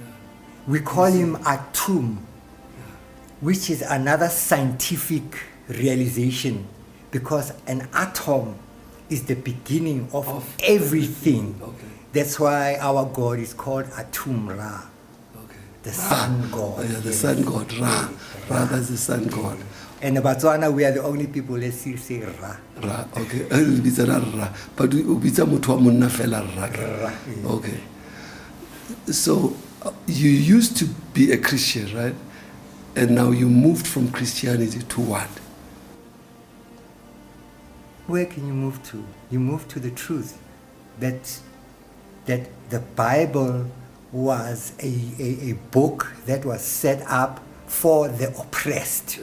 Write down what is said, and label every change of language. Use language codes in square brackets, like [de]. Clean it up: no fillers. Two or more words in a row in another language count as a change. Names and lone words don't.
[en] We call him Atum, which is another scientific realization, because an atom is the beginning of everything. Okay. That's why our God is called Atum Ra, Okay. the sun god. Oh, yeah, the sun god, Ra. Ra, that's the sun god. And in Botswana, we are the only people that still say Ra. [st] Ra, okay. Le bitsa ra Ra. [tn] But o bitsa motho wa monna fela Ra. Ra, [en] yeah. Okay. So, you used to be a Christian, right? And now you moved from Christianity to what? Where can you move to? You move to the truth that the Bible was a book that was set up for the oppressed,